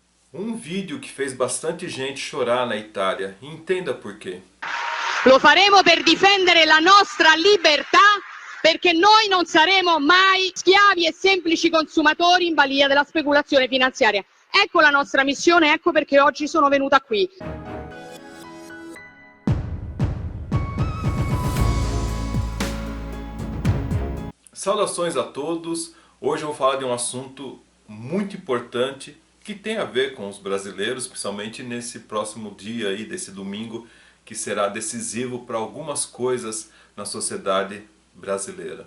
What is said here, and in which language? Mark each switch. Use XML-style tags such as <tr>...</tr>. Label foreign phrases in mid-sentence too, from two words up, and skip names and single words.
<pt>Um vídeo que fez bastante gente chorar na Itália. Entenda por quê.</pt> <it>Lo faremo per difendere la nostra libertà, perché noi non saremo mai schiavi e semplici consumatori in balia della speculazione finanziaria. Ecco la nostra missione, ecco perché oggi sono venuta qui.</it> <pt>Saudações a todos. Hoje eu vou falar de um assunto muito importante que tem a ver com os brasileiros, principalmente nesse próximo dia aí, desse domingo, que será decisivo para algumas coisas na sociedade brasileira.</pt>